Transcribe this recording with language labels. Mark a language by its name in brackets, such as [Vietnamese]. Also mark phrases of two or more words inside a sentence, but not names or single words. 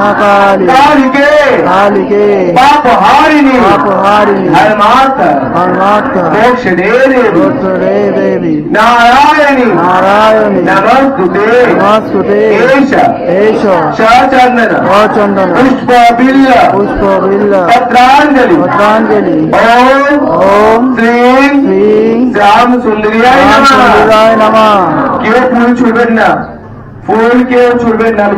[Sanskrit] कालिके पापहारिणी धर्मार्थ मोक्ष देवी नारायणी नमस्तुते एष सचंदन पुष्प बिल्ल पत्रांजलि ओम श्री श्याम सुंदरियाय नमः। [Bangla] কেউ ফুল ছুড়বেন না, ফুল কেউ ছুড়বেন না।